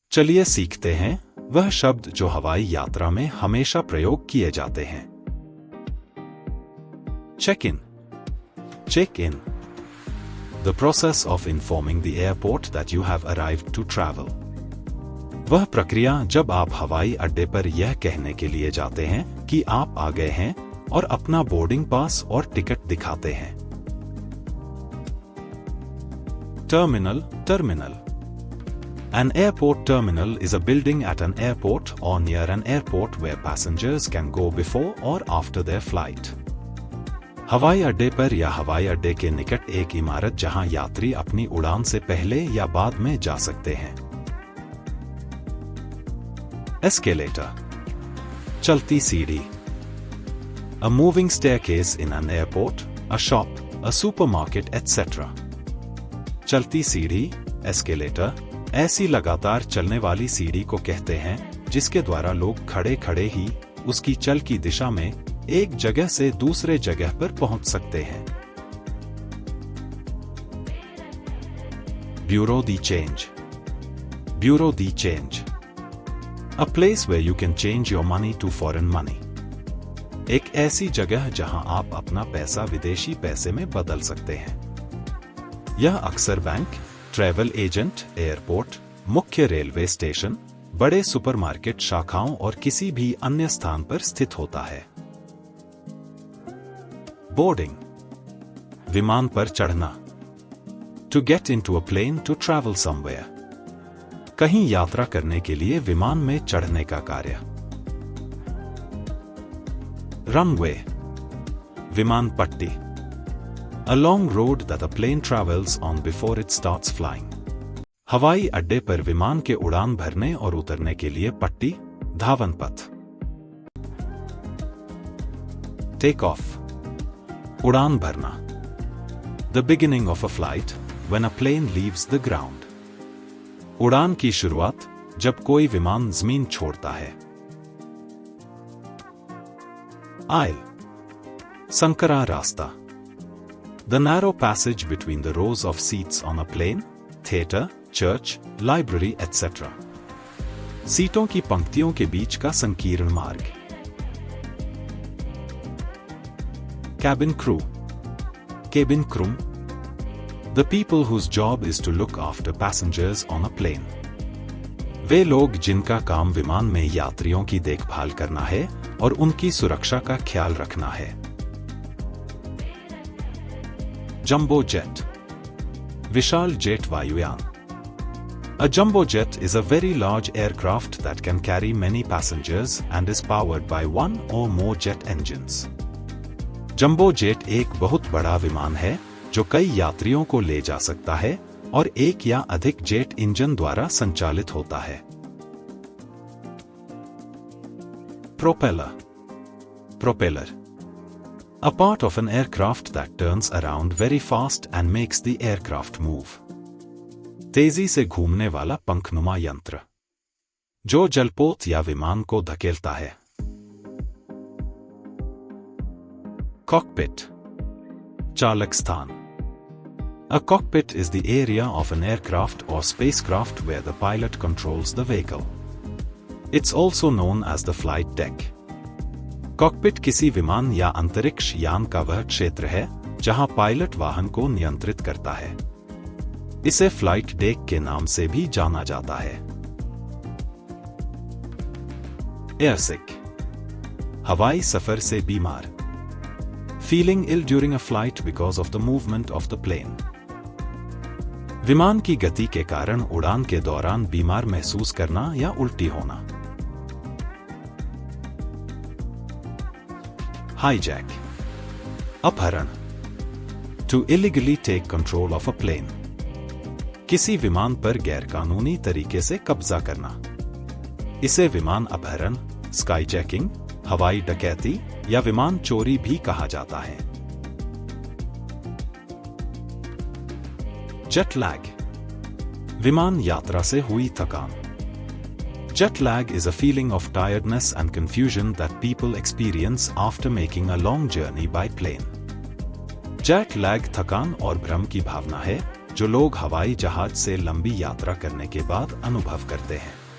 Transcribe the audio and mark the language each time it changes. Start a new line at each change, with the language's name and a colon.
Hindi: चलिए सीखते हैं वह शब्द जो हवाई यात्रा में हमेशा प्रयोग किए जाते हैं। Check in.
English: Check in, the process of informing the airport that you have arrived to travel।
Hindi: वह प्रक्रिया जब आप हवाई अड्डे पर यह कहने के लिए जाते हैं कि आप आ गए हैं और अपना बोर्डिंग पास और टिकट दिखाते हैं। Terminal.
English: Terminal, an airport terminal is a building at an airport or near an airport where passengers can go before or after their flight।
Hindi: हवाई अड्डे पर या हवाई अड्डे के निकट एक इमारत जहां यात्री अपनी उड़ान से पहले या बाद में जा सकते हैं। एस्केलेटर, चलती सीढ़ी।
English: A moving staircase in an airport, a shop, a supermarket, etc।
Hindi: चलती सीढ़ी, एस्केलेटर, ऐसी लगातार चलने वाली सीढ़ी को कहते हैं जिसके द्वारा लोग खड़े खड़े ही उसकी चल की दिशा में एक जगह से दूसरे जगह पर पहुंच सकते हैं।
English: Bureau de change. Bureau de change, a place where you can change your money to foreign money.
Hindi: एक ऐसी जगह जहां आप अपना पैसा विदेशी पैसे में बदल सकते हैं। यह अक्सर बैंक, ट्रैवल एजेंट, एयरपोर्ट, मुख्य रेलवे स्टेशन, बड़े सुपरमार्केट शाखाओं और किसी भी अन्य स्थान पर स्थित होता है। बोर्डिंग, विमान पर चढ़ना।
English: to get into a plane to travel somewhere,
Hindi: कहीं यात्रा करने के लिए विमान में चढ़ने का कार्य।
English: runway,
Hindi: विमान पट्टी,
English: a long road that a plane travels on before it starts flying।
Hindi: हवाई अड्डे पर विमान के उड़ान भरने और उतरने के लिए पट्टी, धावन पथ। टेक ऑफ, उड़ान भरना।
English: The beginning of a flight when a plane leaves the ground।
Hindi: उड़ान की शुरुआत जब कोई विमान जमीन छोड़ता है। आइल, संकरा रास्ता।
English: The narrow passage between the rows of seats on a plane, theater, church, library, etc।
Hindi: सीटों की पंक्तियों के बीच का संकीर्ण मार्ग।
English: Cabin crew, cabin crew, the people whose job is to look after passengers on a plane।
Hindi: वे लोग जिनका काम विमान में यात्रियों की देखभाल करना है और उनकी सुरक्षा का ख्याल रखना है। जंबो जेट, विशाल जेट वायुयान।
English: A jumbo jet is a very large aircraft that can carry many passengers and is powered by one or more jet engines।
Hindi: Jumbo jet एक बहुत बड़ा विमान है जो कई यात्रियों को ले जा सकता है और एक या अधिक जेट इंजन द्वारा संचालित होता है। Propeller.
English: Propeller, a part of an aircraft that turns around very fast and makes the aircraft move।
Hindi: तेजी से घूमने वाला पंखनुमा यंत्र जो जलपोत या विमान को धकेलता है। कॉकपिट, चालक स्थान।
English: A cockpit is the area of an aircraft or spacecraft where the pilot controls the vehicle। It's also known as the flight deck।
Hindi: Cockpit किसी विमान या अंतरिक्ष यान का वह क्षेत्र है जहां पायलट वाहन को नियंत्रित करता है। इसे फ्लाइट डेक के नाम से भी जाना जाता है। एयरसिक, हवाई सफर से बीमार।
English: Feeling ill during a flight because of the movement of the plane।
Hindi: विमान की गति के कारण उड़ान के दौरान बीमार महसूस करना या उल्टी होना। हाईजैक, अपहरण।
English: To illegally take control of a plane।
Hindi: किसी विमान पर गैरकानूनी तरीके से कब्जा करना। इसे विमान अपहरण, स्काईजैकिंग, हवाई डकैती या विमान चोरी भी कहा जाता है। जेट लैग, विमान यात्रा से हुई थकान।
English: Jet lag is a feeling of tiredness and confusion that people experience after making a long journey by plane।
Hindi: Jet lag थकान और भ्रम की भावना है जो लोग हवाई जहाज से लंबी यात्रा करने के बाद अनुभव करते हैं।